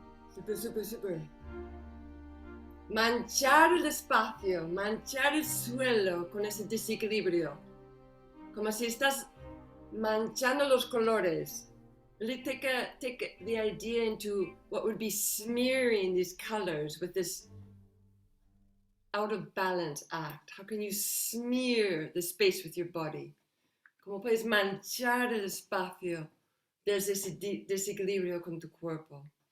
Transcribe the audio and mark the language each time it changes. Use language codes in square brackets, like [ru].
[es] Súper, súper, súper. Manchar el espacio, manchar el suelo con ese desequilibrio. Como si estás manchando los colores. [en] Really take the idea into what would be smearing these colors with this out of balance act. How can you smear the space with your body? [es] ¿Cómo puedes manchar el espacio desde ese desequilibrio con tu cuerpo?